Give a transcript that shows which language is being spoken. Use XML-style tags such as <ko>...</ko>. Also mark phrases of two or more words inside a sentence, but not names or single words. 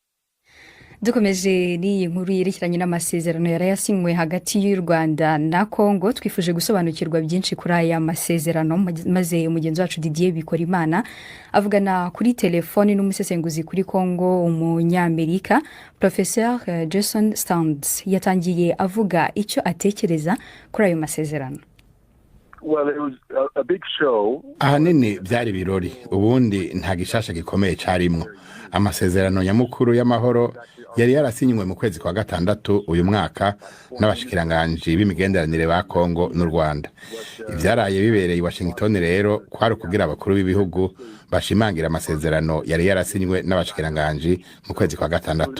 <rw>Dukomeje n'iyi nkuru yerekeranye n'amasezerano yarayasinywe hagati y'u Rwanda na Congo, twifuje gusobanukirwa byinshi kuri aya masezerano, maze umugenzi wacu Didier Bikorimana avugana kuri telefoni n'umusesenguzi kuri Congo umunyamerika Professeur Jason Stearns. Yatangiye avuga icyo atekereza kuri ayo masezerano.</rw> <rn>Ahanini byari ibirori, ubundi nta gishasha gikomeye cyarimwo. Amasezerano nyamukuru y'amahoro yari yarasinywe mu kwezi kwa gatandatu uyu mwaka n'abashikiranganji b'imigenderanire ba Congo n'u Rwanda. Ivyaraye bibereye i Washington rero kwari kugira abakuru b'ibihugu bashimangira amasezerano yari yarasinywe n'abashikiranganji mu kwezi kwa gatandatu.</rn>